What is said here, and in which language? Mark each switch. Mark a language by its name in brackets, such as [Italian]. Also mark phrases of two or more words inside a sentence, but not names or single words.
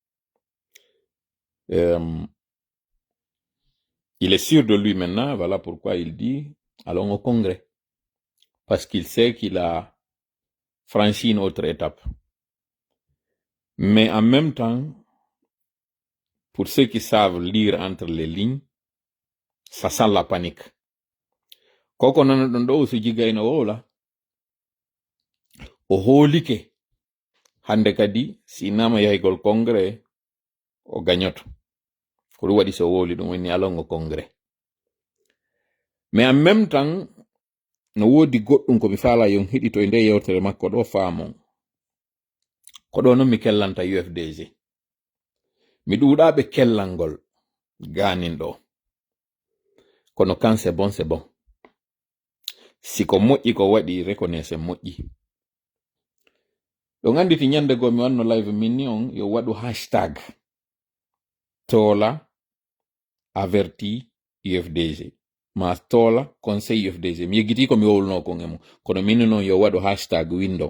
[French] Il est sûr de lui maintenant, voilà pourquoi il dit allons au Congrès. Parce qu'il sait qu'il a franchi une autre étape. Mais en même temps, pour ceux qui savent lire entre les lignes, ça sent la panique. [Fula] Koko nana ɗon ɗo Usu Jiga ina wola. O hoolike hande kadi sinama yahigol Congrès o gañoto. Ko ɗum waɗi so wowli ɗum woni alon o Congrès. [French] Mais en même temps, [Fula] no woodi goɗɗum ko mi faala yon hiɗito e nde yewtere makko ɗo faamon. Ko ɗo non mi kellanta UFDG. Mi ɗuuɗaɓe kellal ngol ganin ɗo. Kono kan [French] c'est bon, c'est bon. [Fula] Si ko moƴƴi ko waɗi reconnaisse moƴƴi. Ɗo anditi ñande go mi wanno live min ni on yo waɗu hashtag Tola averti UFDG. Ma Tola conseil UFDG. Mi yeggiti ko mi wowluno kon emo. Kono min non yo waɗu hashtag window.